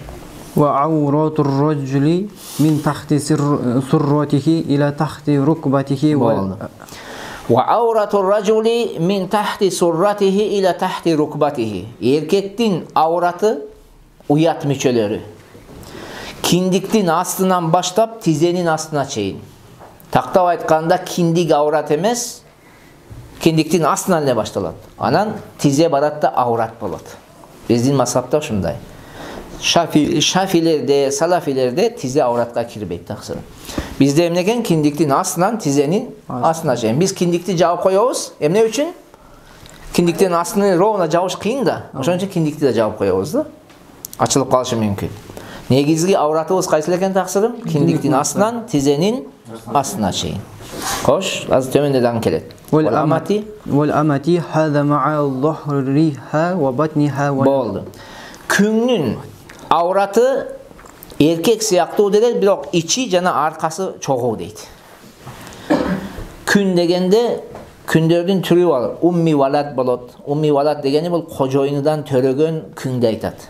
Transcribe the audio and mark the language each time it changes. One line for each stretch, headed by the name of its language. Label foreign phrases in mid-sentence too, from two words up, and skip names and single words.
Arabic: وعورة الرجل من تحت سرته إلى تحت ركبته وعورة الرجل من تحت سرته إلى تحت ركبته.
Kyrgyz: Erkektin avratı uyat müçölörü. Киндиктин астынан баштап тизенин астына чейин. Тактап айтканда киндик аврат эмес, киндиктин астынан эле башталат. Анан тизе барат да аврат болот. Биздин мазхабта ушундай. Шафилерде, салафилерде тизе авратка кирбейт таксыр. Бизде эмне экен? Киндиктин астынан тизенин астына чейин. Биз киндикти жаап коебуз. Эмне үчүн? Киндиктин астын ровно жабыш кыйын да. Ошон үчүн киндикти да жаап коебуз да. Ачылып калышы мүмкүн. Негизги авратыбыз кайсы экен таксырым? Киндиктин астынан тизенин астына чейин. Кош, азыр төмөндө дагы келет.
Arabic: والأمة هذا مع ظهرها وبطنها
Kyrgyz: Болду. Күңнүн авраты эркек сыяктуу делер, бирок ичи жана аркасы чогуу дейт. Күн дегенде күндөрдүн түрү бар.
Arabic: أم ولد
Kyrgyz: болот.
Arabic: أم ولد
Kyrgyz: дегени бул кожоюнудан төрөгөн күңдү айтат.